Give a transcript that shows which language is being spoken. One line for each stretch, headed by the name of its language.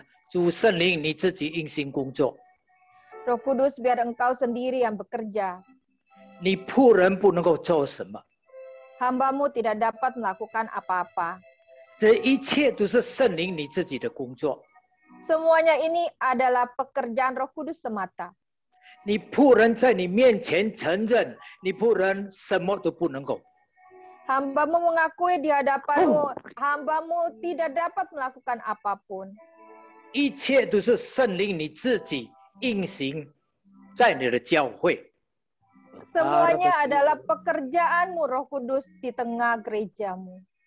Chinese: 主圣灵你自己应行工作。
Indonesian: Roh Kudus, biar Engkau sendiri yang bekerja.
Chinese: 你仆人不能够做什么，
Indonesian: Hamba-Mu tidak dapat melakukan apa-apa.
Chinese: 这一切都是圣灵你自己的工作。
Indonesian: Semuanya ini adalah pekerjaan Roh Kudus semata.
Chinese: 你仆人在你面前承认，你仆人什么都不能够。
Indonesian: Hamba-Mu mengakui di hadapan-Mu, hamba-Mu tidak dapat melakukan apapun.
Chinese: 一切都是圣灵你自己运行在你的教会。
Indonesian: Semuanya adalah pekerjaan-Mu, Roh Kudus, di tengah gereja-Mu.